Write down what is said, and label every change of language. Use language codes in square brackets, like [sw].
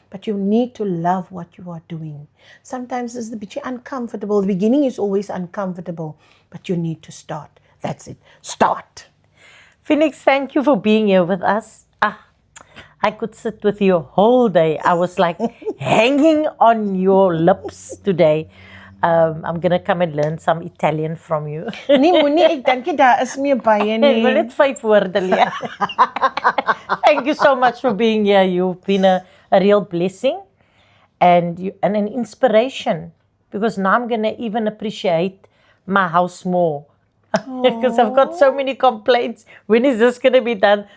[en] But you need to love what you are doing. Sometimes it's a bit uncomfortable. The beginning is always uncomfortable, but you need to start. That's it. Start. Phoenix, thank you for being here with us. I could sit with you a whole day. I was like hanging on your lips today. I'm going to come and learn some Italian from you. [af] Nee, moenie, ek dink jy daar is meer baie nie. Ek wil net 5 woorde leer. [en] Thank you so much for being here. You've been a real blessing and an inspiration, because now I'm going to even appreciate my house more. Because I've got so many complaints. When is this going to be done?